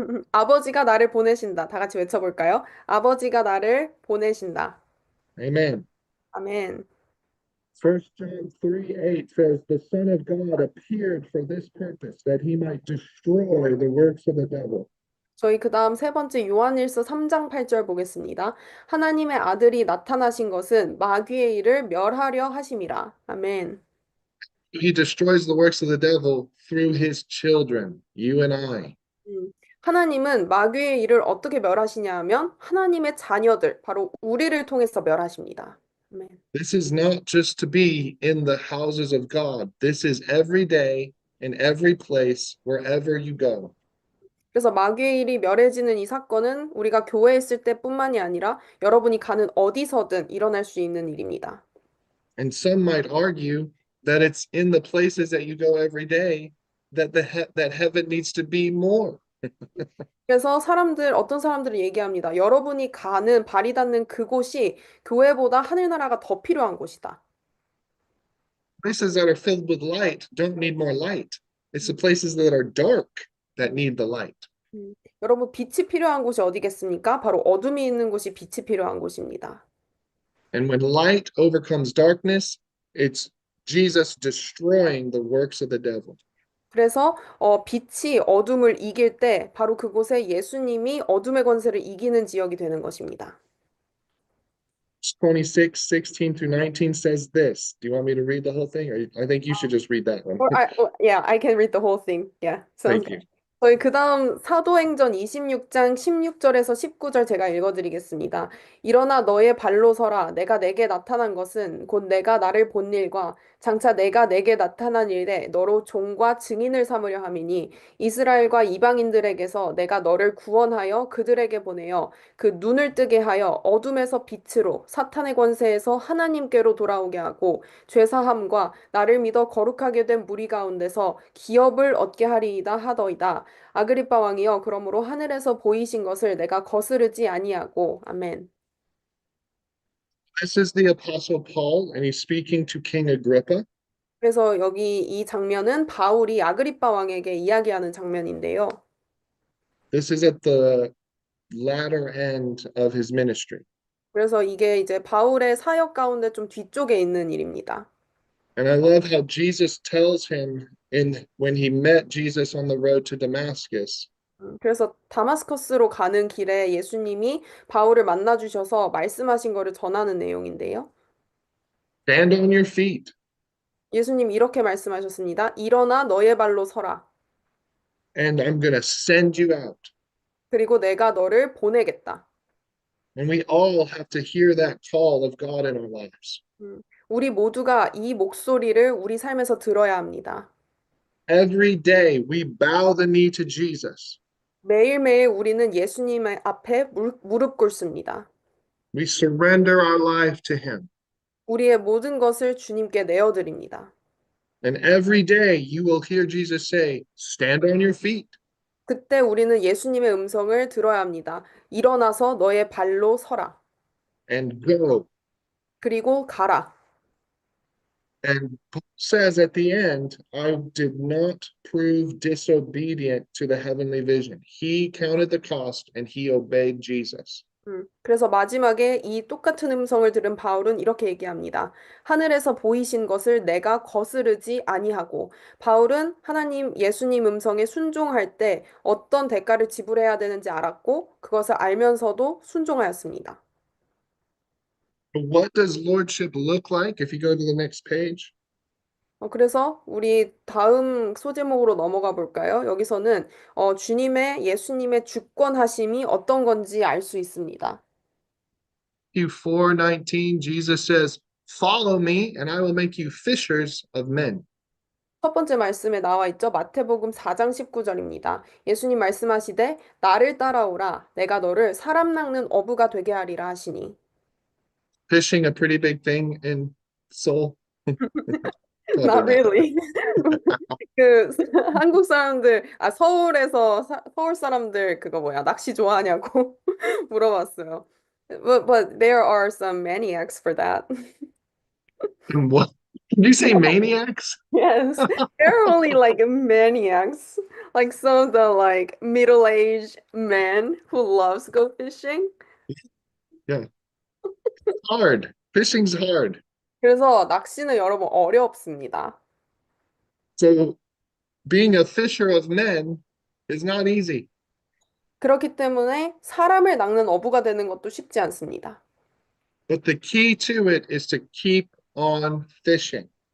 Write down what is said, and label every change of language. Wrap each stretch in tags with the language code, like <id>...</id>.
<ko>아버지가 나를 보내신다. 다 같이 외쳐볼까요? 아버지가 나를 보내신다.</ko> <en>Amen.</en> <ko>아멘.</ko> <en>First John 3:8 says, the Son of God appeared for this purpose, that he might destroy the works of the devil.</en> <ko>저희 그 다음 세 번째 요한일서 3장 8절 보겠습니다. 하나님의 아들이 나타나신 것은 마귀의 일을 멸하려 하심이라. 아멘.</ko> <en>He destroys the works of the devil through his children, you and I.</en> <ko>하나님은 마귀의 일을 어떻게 멸하시냐 하면 하나님의 자녀들, 바로 우리를 통해서 멸하십니다. 아멘.</ko> <en>This is not just to be in the houses of God. This is every day, in every place, wherever you go.</en> <ko>그래서 마귀의 일이 멸해지는 이 사건은 우리가 교회에 있을 때뿐만이 아니라 여러분이 가는 어디서든 일어날 수 있는 일입니다.</ko> <en>And some might argue that it's in the places that you go every day that that heaven needs to be more.</en> <ko>그래서 어떤 사람들이 얘기합니다. 여러분이 가는, 발이 닿는 그곳이 교회보다 하늘나라가 더 필요한 곳이다.</ko> <en>Places that are filled with light don't need more light. It's the places that are dark that need the light.</en> <ko>여러분, 빛이 필요한 곳이 어디겠습니까? 바로 어둠이 있는 곳이 빛이 필요한 곳입니다.</ko> <en>And when light overcomes darkness, it's Jesus destroying the works of the devil.</en> <ko>그래서 빛이 어둠을 이길 때 바로 그곳에 예수님이 어둠의 권세를 이기는 지역이 되는 것입니다.</ko> <en>26, 16 through 19 says this. Do you want me to read the whole thing? Or I think you should just read that one. Yeah, I can read the whole thing. Yeah, sounds good. you.</en> <ko>저희 그다음 사도행전 26장 16절에서 19절 제가 읽어드리겠습니다. 일어나 너의 발로 서라. 내가 내게 나타난 것은 곧 내가 나를 본 일과 장차 내가 내게 나타난 일에 너로 종과 증인을 삼으려 함이니 이스라엘과 이방인들에게서 내가 너를 구원하여 그들에게 보내어 그 눈을 뜨게 하여 어둠에서 빛으로 사탄의 권세에서 하나님께로 돌아오게 하고 죄사함과 나를 믿어 거룩하게 된 무리 가운데서 기업을 얻게 하리이다 하더이다. 아그리빠 왕이여 그러므로 하늘에서 보이신 것을 내가 거스르지 아니하고 아멘.</ko> <en>This is the Apostle Paul, and he's speaking to King Agrippa.</en> <ko>그래서 여기 이 장면은 바울이 아그리빠 왕에게 이야기하는 장면인데요.</ko> <en>This is at the latter end of his ministry.</en> <ko>그래서 이게 이제 바울의 사역 가운데 좀 뒤쪽에 있는 일입니다.</ko> <en>And I love how Jesus tells him in when he met Jesus on the road to Damascus,</en> <ko>그래서 다마스커스로 가는 길에 예수님이 바울을 만나 주셔서 말씀하신 거를 전하는 내용인데요.</ko> <en>stand on your feet,</en> <ko>예수님 이렇게 말씀하셨습니다. 일어나 너의 발로 서라.</ko> <en>and I'm going to send you out.</en> <ko>그리고 내가 너를 보내겠다.</ko> <en>And we all have to hear that call of God in our lives.</en> <ko>우리 모두가 이 목소리를 우리 삶에서 들어야 합니다.</ko> <en>Every day we bow the knee to Jesus.</en> <ko>매일매일 우리는 예수님 앞에 무릎 꿇습니다.</ko> <en>We surrender our life to him.</en> <ko>우리의 모든 것을 주님께 내어드립니다.</ko> <en>And every day you will hear Jesus say, stand on your feet</en> <ko>그때 우리는 예수님의 음성을 들어야 합니다. 일어나서 너의 발로 서라.</ko> <en>and go.</en> <ko>그리고 가라.</ko> <en>And Paul says at the end, I did not prove disobedient to the heavenly vision. He counted the cost and he obeyed Jesus.</en> <ko>그래서 마지막에 이 똑같은 음성을 들은 바울은 이렇게 얘기합니다. 하늘에서 보이신 것을 내가 거스르지 아니하고 바울은 하나님 예수님 음성에 순종할 때 어떤 대가를 지불해야 되는지 알았고 그것을 알면서도 순종하였습니다.</ko> <en>But what does lordship look like? If you go to the next page,</en> <ko>그래서 우리 다음 소제목으로 넘어가 볼까요? 여기서는 주님의 예수님의 주권하심이 어떤 건지 알 수 있습니다.</ko> <en>Matthew 4:19, Jesus says, follow me and I will make you fishers of men.</en> <ko>첫 번째 말씀에 나와 있죠. 마태복음 4장 19절입니다. 예수님 말씀하시되 나를 따라오라. 내가 너를 사람 낚는 어부가 되게 하리라 하시니.</ko> <en>Fishing a pretty big thing in Seoul? Probably not. really.</en> <ko>그 한국 사람들 서울에서 서울 사람들 그거 뭐야 낚시 좋아하냐고 물어봤어요.</ko> <en>But there are some maniacs for that. What? Did you say maniacs? Yes, they're only like maniacs, like some of the like middle-aged men who loves go fishing. Yeah, hard. Fishing's hard.</en> <ko>그래서 낚시는 여러분 어렵습니다.</ko> <en>So being a fisher of men is not easy.</en> <ko>그렇기 때문에 사람을 낚는 어부가 되는 것도 쉽지 않습니다.</ko> <en>But the key to it is to keep on fishing</en>